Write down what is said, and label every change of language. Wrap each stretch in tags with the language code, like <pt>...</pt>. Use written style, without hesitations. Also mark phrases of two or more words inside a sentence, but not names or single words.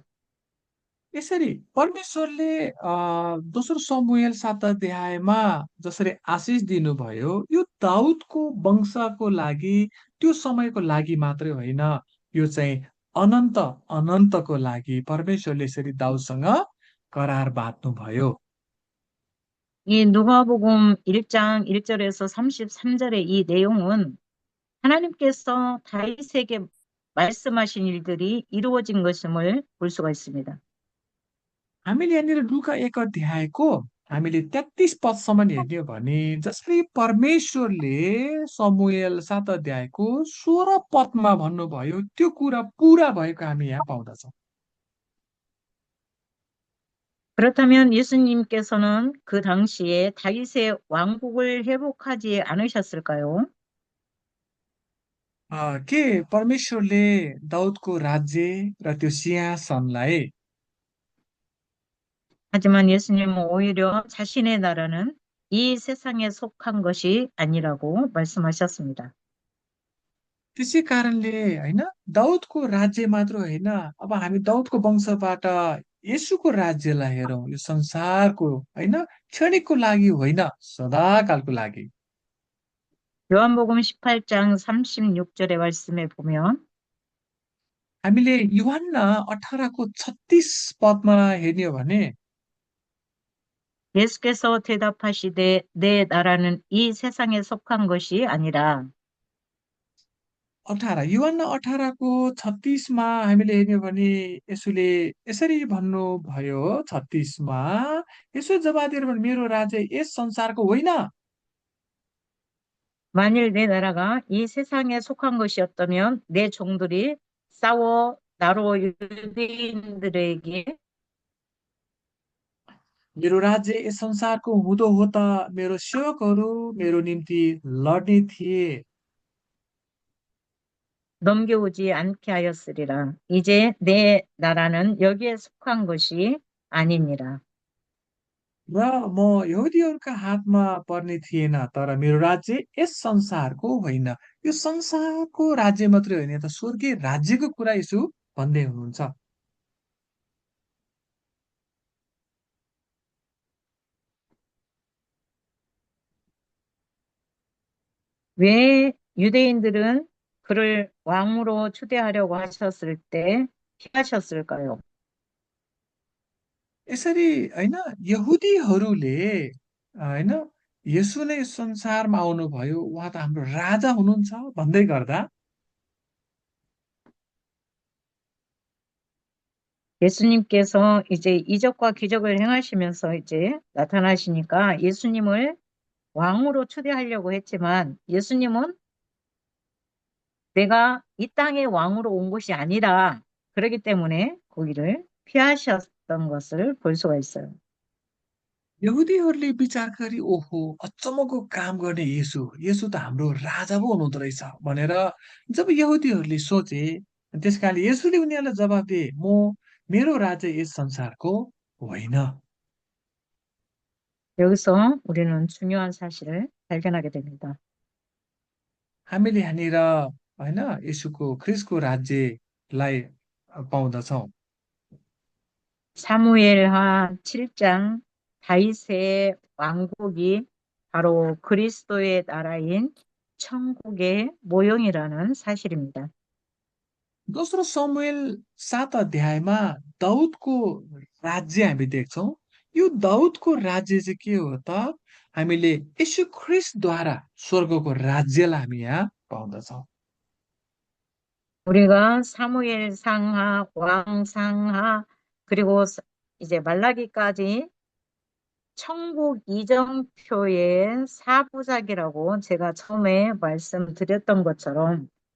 <ne>यसरी परमेश्वरले दोस्रो समुएल 7 अध्यायमा जसरी आशिष दिनुभयो, यो दाउदको वंशको लागि, त्यो समयको लागि मात्रै होइन, यो चाहिँ अनन्त अनन्तको लागि परमेश्वरले यसरी दाउदसँग करार बाँध्नुभयो।</ne> <ko>이 누가복음 1장 1절에서 33절의 이 내용은 하나님께서 다윗에게 말씀하신 일들이 이루어진 것임을 볼 수가 있습니다.</ko> <ne>हामीले यहाँनिर लुका 1 अध्यायको हामीले 33 पदसम्म हेर्ने हो भने जसरी परमेश्वरले समुएल 7 अध्यायको 16 पदमा भन्नुभयो, त्यो कुरा पुरा भएको हामी यहाँ पाउँदछौँ।</ne> <ko>그렇다면 예수님께서는 그 당시에 다윗의 왕국을 회복하지 않으셨을까요?</ko> <ne>के परमेश्वरले दाउदको राज्य र त्यो सिंहासनलाई</ne> <ko>하지만 예수님은 오히려 자신의 나라는 이 세상에 속한 것이 아니라고 말씀하셨습니다.</ko> <ne>त्यसै कारणले होइन, दाउदको राज्य मात्र होइन, अब हामी दाउदको वंशबाट येशूको राज्यलाई हेरौँ, यो संसारको होइन, क्षणिकको लागि होइन, सदाकालको लागि।</ne> <ko>요한복음 18장 36절의 말씀에 보면</ko> <ne>हामीले युहन्ना 18को 36 पदमा हेर्ने हो भने</ne> <ko>예수께서 대답하시되 내 나라는 이 세상에 속한 것이 아니라</ko> <ne>18 युहन्ना 18को 36मा हामीले हेर्ने हो भने यसुले यसरी भन्नुभयो। 36मा यसो जवाब दिएर भने, मेरो राज्य यस संसारको होइन।</ne> <ko>만일 내 나라가 이 세상에 속한 것이었다면 내 종들이 싸워 나로 유대인들에게</ko> <ne>मेरो राज्य यस संसारको हुँदो हो त मेरो सेवकहरू मेरो निम्ति लड्ने थिए।</ne> <ko>넘겨오지 않게 하였으리라. 이제 내 나라는 여기에 속한 것이 아니니라.</ko> <ne>र म यहुदीहरूका हातमा पर्ने थिएन, तर मेरो राज्य यस संसारको होइन। यो संसारको राज्य मात्रै होइन, त स्वर्गीय राज्यको कुरा यसो भन्दै हुनुहुन्छ।</ne> <ko>왜 유대인들은 그를 왕으로 초대하려고 하셨을 때 피하셨을까요?</ko> <ne>यसरी होइन, यहुदीहरूले होइन, यसो नै संसारमा आउनुभयो, उहाँ त हाम्रो राजा हुनुहुन्छ भन्दै गर्दा</ne> <ko>예수님께서 이제 이적과 기적을 행하시면서 이제 나타나시니까 예수님을 왕으로 초대하려고 했지만 예수님은 내가 이 땅의 왕으로 온 것이 아니라 그렇기 때문에 거기를 피하셨던 것을 볼 수가 있어요.</ko> <ne>यहुदीहरूले विचार गरी, ओहो, अचम्मको काम गर्ने येशू, येशू त हाम्रो राजा पो हुनुहुँदो रहेछ भनेर जब यहुदीहरूले सोचे, त्यसकारणले येशूले उनीहरूलाई जवाब दिए, मेरो राज्य यस संसारको होइन।</ne> <ko>여기서 우리는 중요한 사실을 발견하게 됩니다.</ko> <ne>हामीले यहाँनिर होइन येशूको ख्रिस्टको राज्यलाई पाउँदछौँ।</ne> <ko>사무엘하 7장 다윗의 왕국이 바로 그리스도의 나라인 천국의 모형이라는 사실입니다.</ko> <ne>दोस्रो समुएल 7 अध्यायमा दाउदको राज्य हामी देख्छौँ। यो दाउदको राज्य चाहिँ के हो त? हामीले यीशु ख्रिस्टद्वारा स्वर्गको राज्यलाई हामी यहाँ पाउँदछौँ।</ne> <ko>우리가 사무엘 상하, 왕 상하, 그리고 이제 말라기까지 천국 이정표의 사부작이라고 제가 처음에 말씀드렸던 것처럼</ko>